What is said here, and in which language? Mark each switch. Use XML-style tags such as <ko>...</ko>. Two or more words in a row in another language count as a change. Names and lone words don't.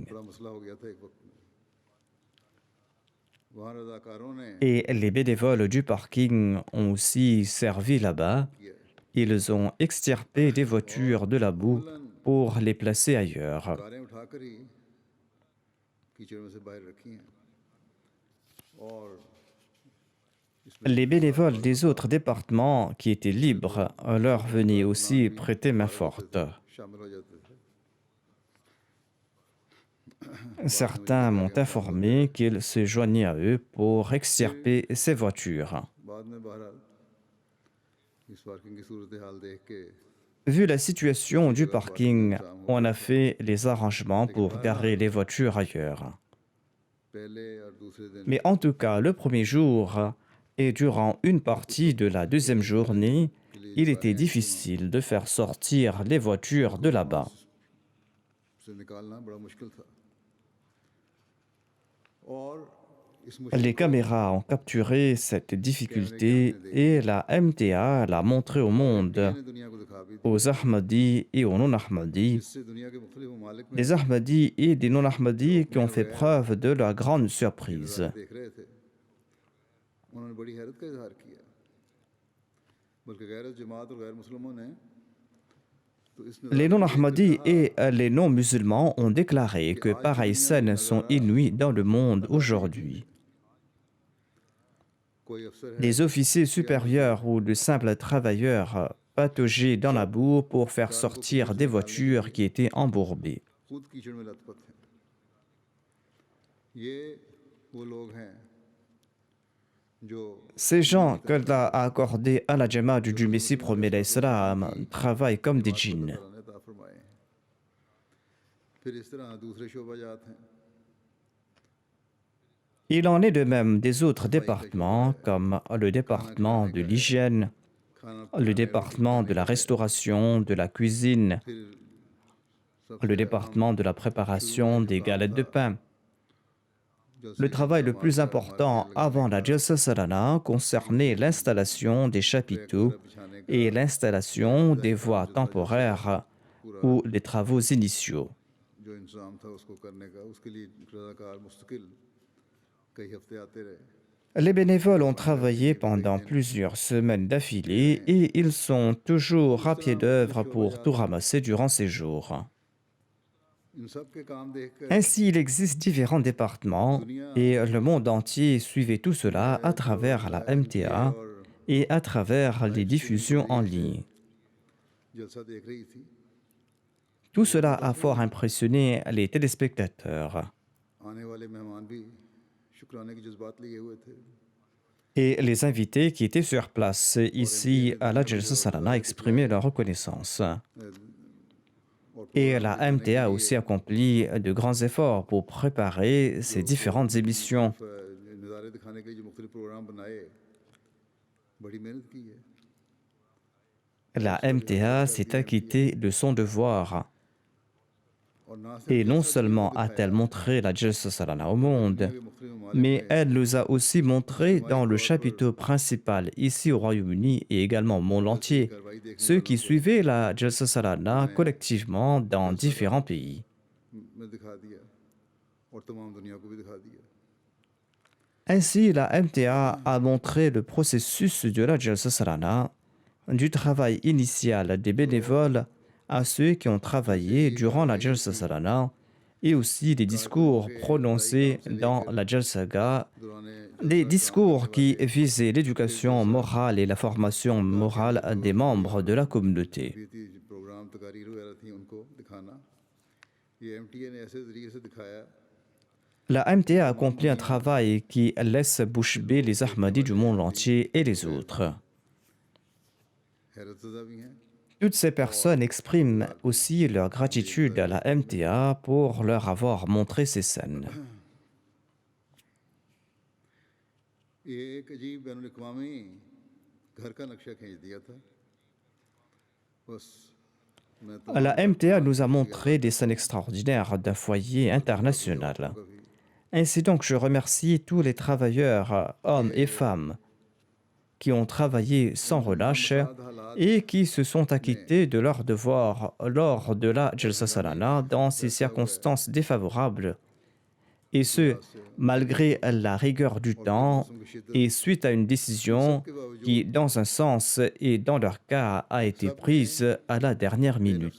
<ur>بڑا مسئلہ ہو گیا تھا ایک وقت میں. وہاں رضاکاروں نے</ur> <fr>Et les bénévoles du parking ont aussi servi là-bas. Ils ont extirpé des voitures de la boue pour les placer ailleurs.</fr> <ur>کاریں اٹھا کر ہی کیچڑ میں سے باہر رکھی ہیں اور</ur> <fr>Les bénévoles des autres départements qui étaient libres leur venaient aussi prêter main forte.</fr> <ur>شامل ہو جاتے تھے.</ur> <fr>Certains m'ont informé qu'ils se joignaient à eux pour extirper ces voitures.</fr> <ur>بعد میں بہرحال اس پارکنگ کی صورت حال دیکھ کے</ur> <fr>Vu la situation du parking, on a fait les arrangements pour garer les voitures ailleurs.</fr> <ur>پہلے اور دوسرے دن</ur> <fr>Mais en tout cas, le premier jour et durant une partie de la deuxième journée, il était difficile de faire sortir les voitures de là-bas.</fr> <ur>سے نکالنا بڑا مشکل تھا اور اس مشکل</ur> <fr>Les caméras ont capturé cette difficulté et la MTA l'a montré au monde,</fr> <ur>نے دنیا کو دکھا بھی دی</ur> <fr>aux Ahmadis et aux non-Ahmadis,</fr> <ur>جس سے دنیا کے مختلف ممالک میں</ur> <fr>des Ahmadis et des non-Ahmadis qui ont fait preuve de la grande surprise.</fr> <ur>دیکھ رہے تھے انہوں نے بڑی حیرت کا اظہار کیا بلکہ غیر جماعت اور غیر مسلمانوں نے تو اس</ur> <fr>Les non-Ahmadis et les non-musulmans ont déclaré que pareilles scènes sont inouïes dans le monde aujourd'hui.</fr> <ur>کوئی افسر ہے</ur> <fr>Des officiers supérieurs ou de simples travailleurs pataugeaient dans la boue pour faire sortir des voitures qui étaient embourbées.</fr> <ur>خود کیچڑ میں لت پت ہیں یہ وہ لوگ ہیں جو</ur> <fr>Ces gens qu'Allah a accordés à la Jamaat du Messie premier d'Islam travaillent comme des djinns.</fr> <ur>اللہ نے عطا فرمائے ہیں. پھر اس طرح دوسرے شعبہ جات ہیں</ur> <fr>Il en est de même des autres départements comme le département de l'hygiène,</fr> <ur>खाना</ur> <fr>le département de la restauration, de la cuisine,</fr> <ur>پھر سب</ur> <fr>le département de la préparation des galettes de pain. Le travail le plus important avant la Jalsa Salana concernait l'installation des chapiteaux et l'installation des voies temporaires ou les travaux initiaux.</fr> <ur>جو انتظام تھا اس کو کرنے کا اس کے لیے رضاکار مستقل کئی ہفتے آتے رہے</ur> <fr>Les bénévoles ont travaillé pendant plusieurs semaines d'affilée et ils sont toujours à pied d'œuvre pour tout ramasser durant ces jours.</fr> <ur>ان سب کے کام دیکھ کر</ur> <fr>Ainsi, il existe différents départements et le monde entier suivait tout cela à travers la MTA</fr> <ur>और</ur> <fr>et à travers les diffusions en ligne.</fr> <ur>جلسہ دیکھ رہی تھی</ur> <fr>Tout cela a fort impressionné les téléspectateurs.</fr> <ur>آنے والے مہمان بھی شکرانے کے جذبات لیے ہوئے تھے</ur> <fr>Et les invités qui étaient sur place ici à la Jalsa Salana exprimaient leur reconnaissance. Et la MTA a aussi accompli de grands efforts pour préparer ces différentes émissions.</fr> <ur>نظارے دکھانے کے لیے جو مختلف پروگرام بنائے بڑی محنت کی ہے</ur> <fr>La MTA s'est acquittée de son devoir.</fr> <ur>اور نہ</ur> <fr>Et</fr> <ur>सिर्फ</ur> <fr>non seulement a-t-elle montré la Jalsa Salana au monde, mais elle nous a aussi montré dans le chapiteau principal ici au Royaume-Uni et également au monde entier, ceux qui suivaient la Jalsa Salana collectivement dans différents pays.</fr> <ur>میں دکھا دیا اور تمام دنیا کو بھی دکھا دیا</ur> <fr>Ainsi, la MTA a montré le processus de la Jalsa Salana, du travail initial des bénévoles à ceux qui ont travaillé durant la Jalsa Salana et aussi des discours prononcés dans la Jalsaga, des discours qui visaient l'éducation morale et la formation morale des membres de la communauté.</fr> <ur>پروگرام تقاریر وغیرہ تھی ان کو دکھانا یہ ایم ٹی اے نے ایسے طریقے سے دکھایا</ur> <fr>La MTA a accompli un travail qui laisse bouche bée les Ahmadis du monde entier et les autres.</fr> <ur>حیرت زدہ بھی ہیں</ur> <fr>Toutes ces personnes expriment aussi leur gratitude à la MTA pour leur avoir montré ces scènes.</fr> <ur>یہ ایک عجیب بین الاقوامی گھر کا نقشہ کھینچ دیا تھا بس میں تو</ur> <fr>La MTA nous a montré des scènes extraordinaires d'un foyer international. Ainsi donc, je remercie tous les travailleurs, hommes et femmes, qui ont travaillé sans relâche et qui se sont acquittés de leurs devoirs lors de la Jalsa Salana dans ces circonstances défavorables, et ce, malgré la rigueur du temps et suite à une décision qui, dans un sens et dans leur cas, a été prise à la dernière minute.</fr>